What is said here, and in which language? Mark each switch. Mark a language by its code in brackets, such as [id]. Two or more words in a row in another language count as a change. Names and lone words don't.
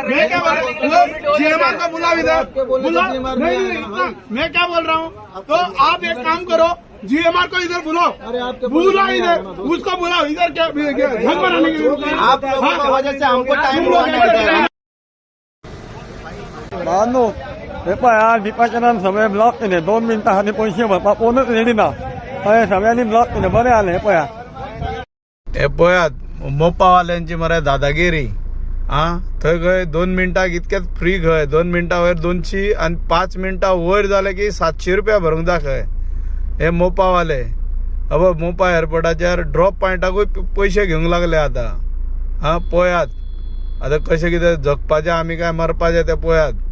[hi] मैं क्या बोल रहा हूँ GMR का बुला इधर बुला नहीं मैं क्या बोल रहा हूँ तो आप एक काम करो GMR को इधर बुलाओ बुला इधर उसको बुलाओ इधर क्या घर बनाने के लिए आप लोगों की वजह से हमको टाइम हुआ नहीं है। [kok] मानो हे पळया विपाचनान सगळे ब्लॉक केले 2 मिनटां खातीर पयशे भरपाक कोणूच रेडी ना हय सगळ्यांनी ब्लॉक केले बरें जालें हे पळया हे पळयात मोपावाल्यांची मरे दादागिरी थंय खंय 2 मिनटाक इतकेच फ्री खंय 2 मिनटां वयर 200 आनी 5 मिनटां वयर जाले की 700 रुपया भरूंक जाय खंय हे मोपावाले अब मोपा एअरपोर्टाचेर ड्रॉप पॉयंटाकूय पयशे घेवंक लागले आतां पळयात आतां कशें कितें जगपाचें आमी काय मरपाचें तें पळयात